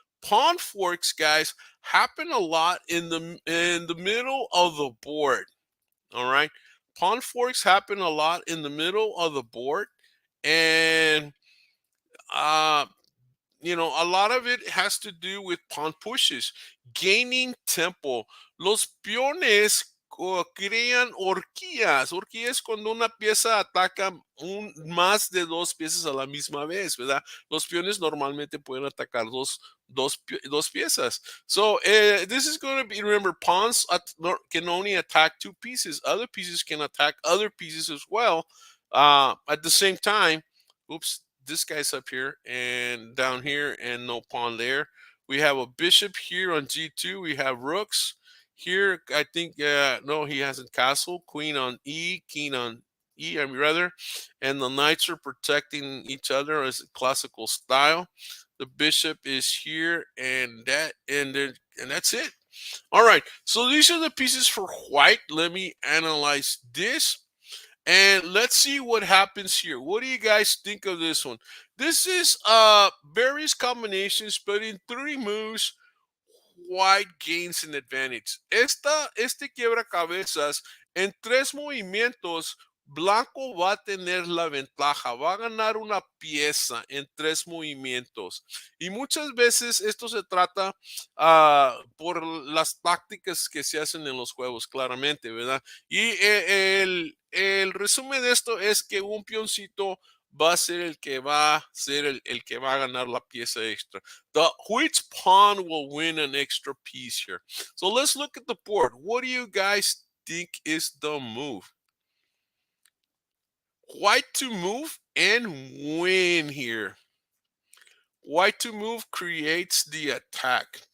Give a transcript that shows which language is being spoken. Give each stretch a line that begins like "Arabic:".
English: Pawn forks, guys, happen a lot in the middle of the board. All right. Pawn forks happen a lot in the middle of the board, and uh a lot of it has to do with pawn pushes, gaining tempo.
Spanish: Los peones crean horquillas. Horquillas cuando una pieza ataca más de dos piezas a la misma vez, ¿verdad? Los peones normalmente pueden atacar dos piezas.
English: So this is going to be, remember, pawns can only attack two pieces. Other pieces can attack other pieces as well at the same time. Oops, this guy's up here and down here and no pawn there. We have a bishop here on g2. We have rooks here. I think no, he hasn't castle. Queen on e, king on e, I mean, rather, and the knights are protecting each other as a classical style. The bishop is here and that's it. All right, so these are the pieces for white. Let me analyze this. And let's see what happens here. What do you guys think of this one? This is various combinations, but in 3 moves, white gains an advantage.
Spanish: Este quiebracabezas, en 3 movimientos, blanco va a tener la ventaja, va a ganar una pieza en 3 movimientos. Y muchas veces esto se trata por las tácticas que se hacen en los juegos, claramente, ¿verdad? Y el resumen de esto es que un peoncito va a ser el que va a ser el que va a ganar la pieza extra.
English: Which pawn will win an extra piece here? So let's look at the board. What do you guys think is the move? White to move and win here. White to move creates the attack.